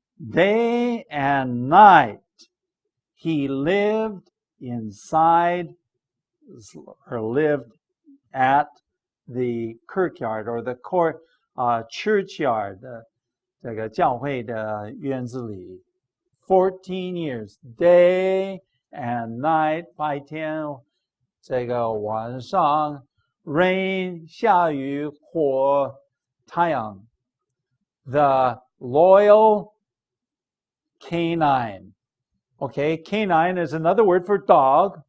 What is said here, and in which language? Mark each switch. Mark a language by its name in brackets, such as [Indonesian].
[English] day and night, he lived inside, or lived at the kirkyard, or the churchyard, [Chinese] 这个教会的院子里. [English] 14 years, day and night, [Chinese] 白天，这个晚上 [English] rain [Chinese] 下雨或太阳. [English] The loyal canine. Okay, canine is another word for dog.